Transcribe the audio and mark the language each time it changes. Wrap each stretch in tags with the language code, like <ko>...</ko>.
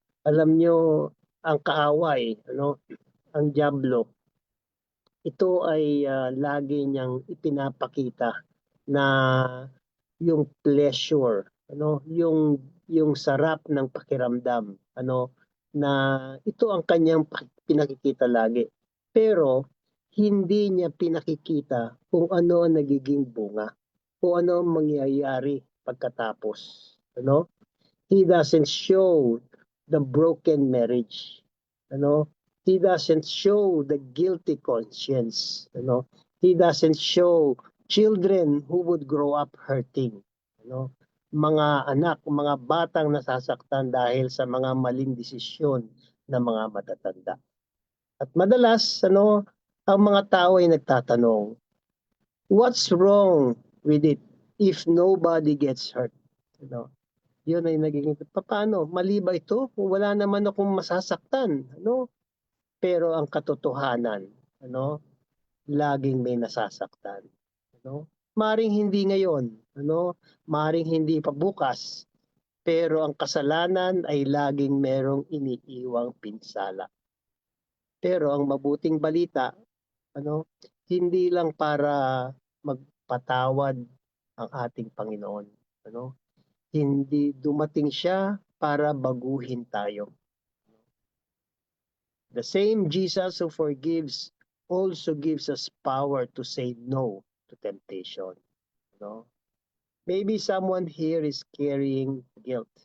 <tl>Alam nyo, ang kaaway, ano, ang diablo, ito ay lagi niyang ipinapakita na yung pleasure, ano, yung sarap ng pakiramdam, ano, na ito ang kanyang pinakikita lagi. Pero hindi niya pinakikita kung ano ang nagiging bunga, kung ano ang mangyayari pagkatapos, ano?</tl> <en>He doesn't show the broken marriage, ano? He doesn't show the guilty conscience, ano? He doesn't show children who would grow up hurting, ano?</en> <tl>Mga anak, mga batang nasasaktan dahil sa mga maling desisyon ng mga matatanda. At madalas, ano, ang mga tao ay nagtatanong,</tl> <en>what's wrong with it if nobody gets hurt?</en> <tl>Ano? Yun ay nagiging, paano? Mali ba ito? Wala naman akong masasaktan, ano? Pero ang katotohanan, ano, laging may nasasaktan, ano? Maring hindi ngayon, ano? Maring hindi pa bukas, pero ang kasalanan ay laging merong iniiwang pinsala. Pero ang mabuting balita, ano, hindi lang para magpatawad ang ating Panginoon, ano? Hindi dumating siya para baguhin tayo.</tl> <en>The same Jesus who forgives also gives us power to say no to temptation. No? Maybe someone here is carrying guilt.</en>